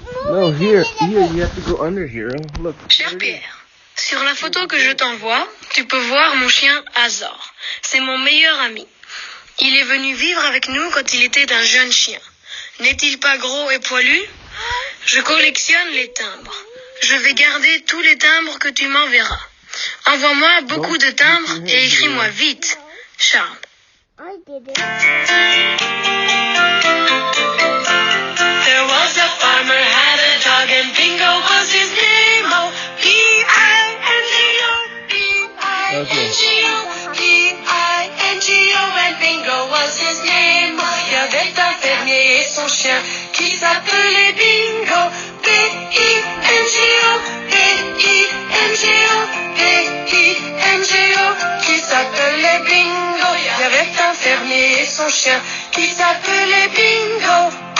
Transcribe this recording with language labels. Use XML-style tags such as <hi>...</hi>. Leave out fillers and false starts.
<en>No, here, you have to go under here. Look.</en> <fr>Cher Pierre, sur la photo que je t'envoie, tu peux voir mon chien Azor. C'est mon meilleur ami. Il est venu vivre avec nous quand il était un jeune chien. N'est-il pas gros et poilu? Je collectionne les timbres. Je vais garder tous les timbres que tu m'enverras. Envoie-moi beaucoup de timbres et écris-moi vite. Charles.</fr> <en>I did it. There was a farmer had a dog and Bingo was his name. Oh, P-I-N-G-O, P-I-N-G-O, P-I-N-G-O, and Bingo was his name.</en> <fr>Il y avait un fermier et son chien qui s'appelait Bingo. B-I-N-G-O, B-I-N-G-O, B-I-N-G-O, qui s'appelait Bingo. Il y avait un fermier et son chien qui s'appelait Bingo.</fr>